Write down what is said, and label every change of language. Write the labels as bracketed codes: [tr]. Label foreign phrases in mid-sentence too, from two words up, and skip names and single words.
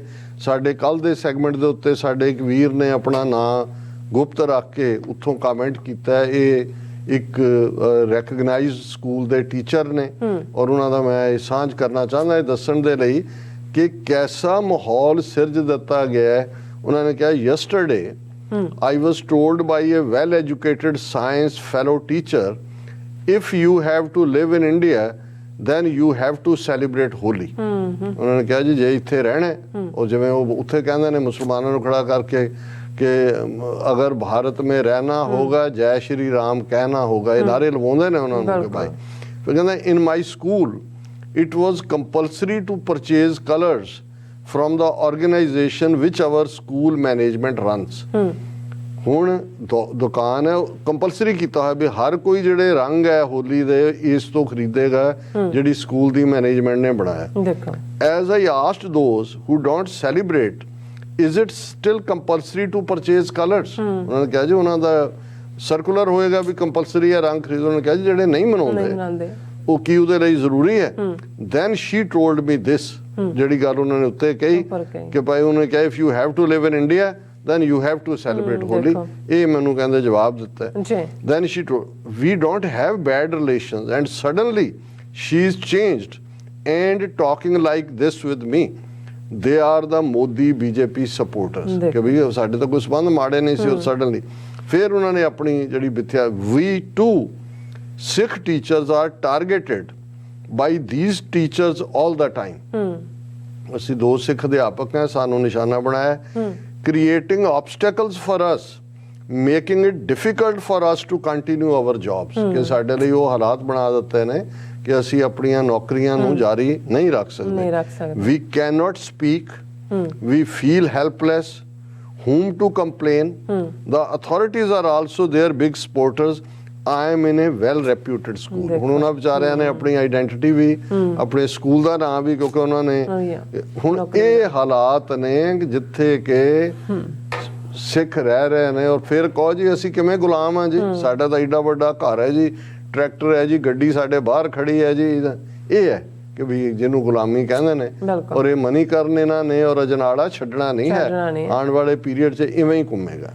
[pa] ਸਾਡੇ ਕੱਲ ਦੇ ਸੈਗਮੈਂਟ ਦੇ ਉੱਤੇ ਸਾਡੇ ਇੱਕ ਵੀਰ ਨੇ ਆਪਣਾ ਨਾਂ ਗੁਪਤ ਰੱਖ ਕੇ ਉੱਥੋਂ ਕਮੈਂਟ ਕੀਤਾ। ਇਹ ਇੱਕ [en] recognized school [pa] ਦੇ ਟੀਚਰ ਨੇ ਔਰ ਉਹਨਾਂ ਦਾ ਮੈਂ ਇਹ ਸਾਂਝ ਕਰਨਾ ਚਾਹੁੰਦਾ ਇਹ ਦੱਸਣ ਦੇ ਲਈ ਕਿ ਕੈਸਾ ਮਾਹੌਲ ਸਿਰਜ ਦਿੱਤਾ ਗਿਆ ਹੈ। ਉਹਨਾਂ ਨੇ ਕਿਹਾ [en] ਯੈਸਟਰਡੇ I was told by a well-educated science fellow teacher, if you have to live in India, then you have to celebrate Holi. [pa] ਉਹਨਾਂ ਨੇ ਕਿਹਾ ਜੀ ਜੇ ਇੱਥੇ ਰਹਿਣਾ ਉਹ ਜਿਵੇਂ ਉਹ ਉੱਥੇ ਕਹਿੰਦੇ ਨੇ ਮੁਸਲਮਾਨਾਂ ਨੂੰ ਖੜਾ ਕਰਕੇ ਕਿ [hi] अगर भारत में रहना होगा जय श्री राम कहना होगा, [pa] ਇਹ ਨਾਰੇ ਲਵਾਉਂਦੇ ਨੇ ਉਹਨਾਂ ਨੂੰ ਕਿ ਭਾਈ। ਫਿਰ ਕਹਿੰਦਾ [en] in my school it was compulsory to purchase colors from the organization which our school management runs. [pa] ਹੁਣ ਦੁਕਾਨ ਹੈ ਕੰਪਲਸਰੀ ਕੀਤਾ ਹੋਇਆ ਵੀ ਹਰ ਕੋਈ ਜਿਹੜੇ ਰੰਗ ਹੈ ਹੋਲੀ ਦੇ ਇਸ ਤੋਂ ਖਰੀਦੇਗਾ ਜਿਹੜੀ ਸਕੂਲ ਦੀ ਮੈਨੇਜਮੈਂਟ ਨੇ ਬਣਾਇਆ। [en] As I asked those who don't celebrate, is it still compulsory to purchase colors? [pa] ਉਹਨਾਂ ਨੇ ਕਿਹਾ ਜੀ ਉਹਨਾਂ ਦਾ ਸਰਕੂਲਰ ਹੋਏਗਾ ਵੀ ਕੰਪਲਸਰੀ ਹੈ ਰੰਗ ਖਰੀਦੋ। ਉਹਨਾਂ ਨੇ ਕਿਹਾ ਜੀ ਜਿਹੜੇ ਨਹੀਂ ਮਨਾਉਂਦੇ ਉਹ ਕੀ ਉਹਦੇ ਲਈ ਜ਼ਰੂਰੀ ਹੈ? [en] Then she told me this, [pa] ਜਿਹੜੀ ਗੱਲ ਉਹਨਾਂ ਨੇ ਉੱਤੇ ਕਹੀ ਕਿ ਭਾਈ ਉਹਨੇ ਕਿਹਾ [en] if you have to live in India then you have to celebrate Holi. [pa] ਇਹ ਮੈਨੂੰ ਕਹਿੰਦੇ ਜਵਾਬ ਦਿੱਤਾ। [en] Then she told we don't have bad relations and suddenly she's changed and talking like this with me. They are the Modi BJP supporters. [pa] ਕਿ ਵੀ ਸਾਡੇ ਤਾਂ ਕੋਈ ਸੰਬੰਧ ਮਾੜੇ ਨਹੀਂ ਸੀ। ਸਡਨਲੀ ਫਿਰ ਉਹਨਾਂ ਨੇ ਆਪਣੀ ਜਿਹੜੀ ਮਿੱਥਿਆ [en] we too Sikh teachers are targeted by these teachers all the time. [pa] ਅਸੀਂ ਦੋ ਸਿੱਖ ਅਧਿਆਪਕ ਹਾਂ, ਸਾਨੂੰ ਨਿਸ਼ਾਨਾ ਬਣਾਇਆ। [en] Creating obstacles for us making it difficult for us to continue our jobs [pa] ਕਿ ਸਾਡੇ ਲਈ ਉਹ ਹਾਲਾਤ ਬਣਾ ਦਿੱਤੇ ਨੇ ਕਿ ਅਸੀਂ ਆਪਣੀਆਂ ਨੌਕਰੀਆਂ ਨੂੰ ਜਾਰੀ ਨਹੀਂ ਰੱਖ ਸਕਦੇ [en] we can not speak we feel helpless whom to complain the authorities are also their big supporters I am in a well reputed school [pa] ਹੁਣ ਉਹਨਾਂ ਵਿਚਾਰਿਆਂ ਨੇ ਆਪਣੀ ਆਈਡੈਂਟੀਟੀ ਵੀ ਆਪਣੇ ਸਕੂਲ ਦਾ ਨਾਮ ਵੀ ਕਿਉਂਕਿ ਉਹਨਾਂ ਨੇ ਹੁਣ ਇਹ ਹਾਲਾਤ ਨੇ ਜਿੱਥੇ ਕਿ ਸਿੱਖ ਰਹਿ ਰਹੇ ਨੇ ਔਰ ਫਿਰ ਕਹੋ ਜੀ ਅਸੀਂ ਕਿਵੇਂ ਗੁਲਾਮ ਆ ਜੀ ਸਾਡਾ ਤਾਂ ਏਡਾ ਵੱਡਾ ਘਰ ਹੈ ਜੀ ਟਰੈਕਟਰ ਹੈ ਜੀ ਗੱਡੀ ਸਾਡੇ ਬਾਹਰ ਖੜੀ ਹੈ ਜੀ ਇਹ ਹੈ ਕਿ ਵੀ ਜਿਹਨੂੰ ਗੁਲਾਮੀ ਕਹਿੰਦੇ ਨੇ ਔਰ ਇਹ ਮਨੀਕਰਨ ਇਹਨਾਂ ਨੇ ਔਰ ਅਜਨਾਲਾ ਛੱਡਣਾ ਨਹੀਂ ਹੈ ਆਉਣ ਵਾਲੇ ਪੀਰੀਅਡ 'ਚ ਇਵੇਂ ਹੀ ਘੁੰਮੇਗਾ